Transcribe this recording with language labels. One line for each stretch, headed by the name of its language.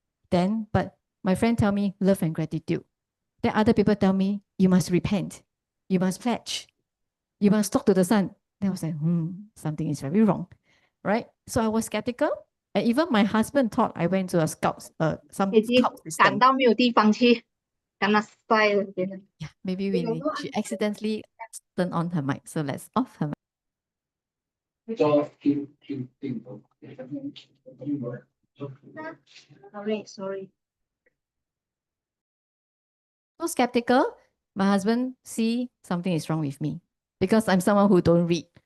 English: Then, but my friend tell me love and gratitude. Then other people tell me, you must repent. You must pledge. You must talk to the sun. Then I was like, something is very wrong, right? So I was skeptical. And even my husband thought I went to a scout system.
Chinese: 赶到没有地方去，赶到摔了，真的。
English: Yeah, maybe she accidentally turned on her mic. So let's off her mic. Sorry. So skeptical, my husband see something is wrong with me because I'm someone who don't read.